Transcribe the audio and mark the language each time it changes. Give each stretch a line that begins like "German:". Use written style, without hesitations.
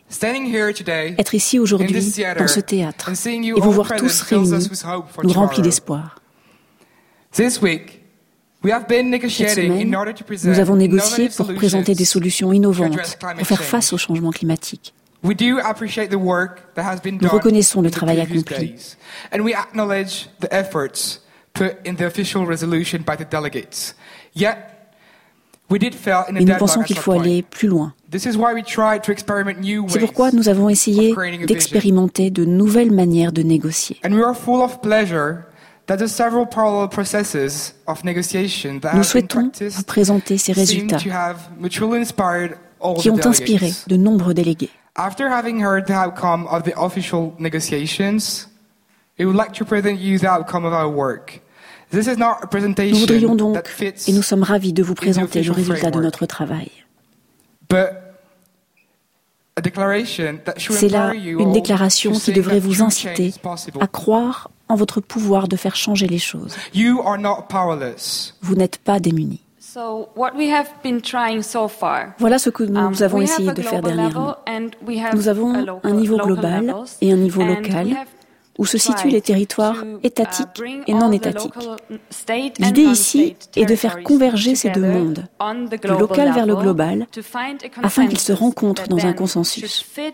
English: standing here today,
French: être ici aujourd'hui
English: in this theater,
French: dans ce théâtre
English: and seeing you
French: et vous voir tous réunis nous remplit d'espoir.
English: This week, we have been negotiating
French: Cette semaine,
English: in order to present
French: nous avons négocié pour présenter des solutions innovantes pour faire face au changement climatique.
English: We do appreciate the work that has been done
French: Nous reconnaissons le travail accompli.
English: And we acknowledge the efforts put in the official resolution by the delegates. Yet, we did fail in a deadline.
French: Mais nous pensons qu'il faut aller plus loin.
English: This is why we tried to experiment new ways.
French: C'est pourquoi nous avons essayé d'expérimenter de nouvelles manières de négocier.
English: And we are full of pleasure that the several parallel processes of negotiation that
French: Nous souhaitons vous présenter ces résultats
English: seem to have mutually inspired all
French: qui ont inspiré de nombreux délégués.
English: After having heard the outcome of the official negotiations, we would like to present you the outcome of our work. This is not a presentation
French: nous voudrions donc,
English: that fits
French: et nous sommes ravis de vous présenter le résultat de notre travail.
English: But a declaration that should
French: C'est là
English: you
French: une déclaration qui devrait vous inciter à croire en votre pouvoir de faire changer les choses.
English: You are not powerless.
French: Vous n'êtes pas démunis.
English: So what we have been trying so far.
French: Voilà ce que nous avons essayé de faire dernièrement. Nous avons un niveau global et un niveau local où se situent les territoires étatiques et non étatiques. L'idée ici est de faire converger ces deux mondes, du local vers le global, afin qu'ils se rencontrent dans un consensus.